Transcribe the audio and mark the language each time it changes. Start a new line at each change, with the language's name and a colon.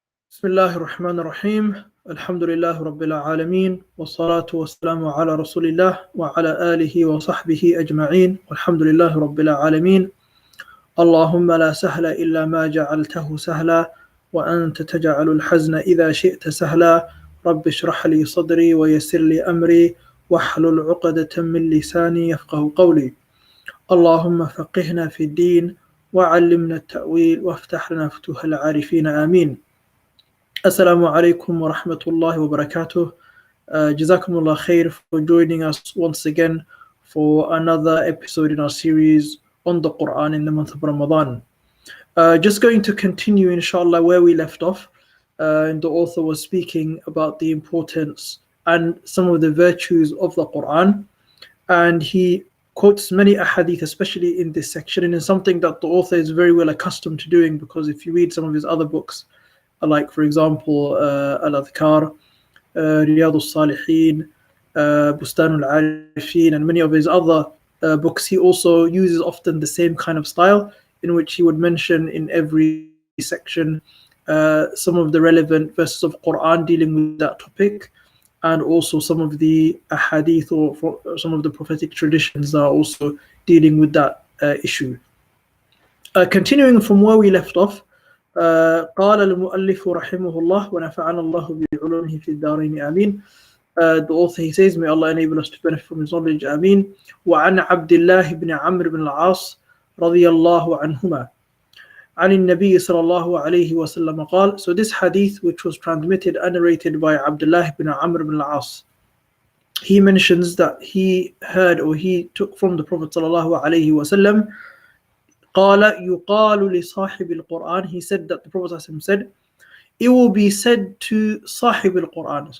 Arabic: بسم الله الرحمن الرحيم الحمد لله رب العالمين والصلاة والسلام على رسول الله وعلى آله وصحبه أجمعين والحمد لله رب العالمين اللهم لا سهل إلا ما جعلته سهلا وأنت تجعل الحزن إذا شئت سهلا رب اشرح لي صدري ويسر لي أمري واحلل عقدة من لساني يفقه قولي اللهم فقهنا في الدين وعلمنا التأويل وافتح لنا فتوح العارفين آمين. Assalamu alaikum wa rahmatullahi wa barakatuh.
English: Jazakumullah khair for joining us once again for another episode in our series on the Quran in the month of Ramadan. Just going to continue, inshallah, where we left off. And the author was speaking about the importance and some of the virtues of the Quran. And he quotes many ahadith, especially in this section. And it's something that the author is very well accustomed to doing, because if you read some of his other books, like for example Al-Adhkar, Riyadh al-Salihin, Bustan al-Arifin, and many of his other books, he also uses often the same kind of style, in which he would mention in every section some of the relevant verses of Quran dealing with that topic, and also some of the ahadith or some of the prophetic traditions that are also dealing with that issue. Continuing from where we left off,
Arabic: قال المؤلف رحمه الله ونفعنا الله بعلومه في الدارين آمين.
English: The author, he says, may Allah enable us to benefit from his knowledge, آمين.
Arabic: وعن عبد الله بن عمرو بن العاص رضي الله عنهما عن النبي صلى الله عليه وسلم قال.
English: So this hadith, which was transmitted and narrated by Abdullah ibn Amr ibn al-As, he mentions that he heard, or he took from the Prophet صلى الله عليه وسلم,
Arabic: قال يقال لصاحب القرآن,
English: he said that the Prophet said, it will be said to Sahib al-Quran.